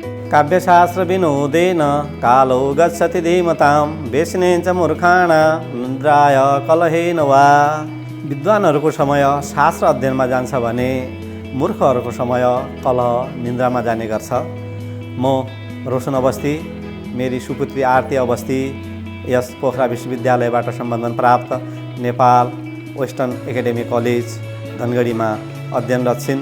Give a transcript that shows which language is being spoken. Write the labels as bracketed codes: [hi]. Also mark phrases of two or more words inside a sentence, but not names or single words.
[sa] काव्यशास्त्र विनोदेन कालो गच्छति धीमतां व्यसनेन च मूर्खाणां निद्राय कलहेन वा। [ne] विद्वानहरूको समय शास्त्र अध्ययनमा जान्छ भने मूर्खहरूको समय कलह निन्द्रामा जाने गर्छ। म रोशन अवस्थी, मेरी सुपुत्री आरती अवस्थी यस पोखरा विश्वविद्यालयबाट सम्बन्धन प्राप्त नेपाल वेस्टर्न एकाडेमी कलेज धनगढीमा अध्ययनरत छिन्।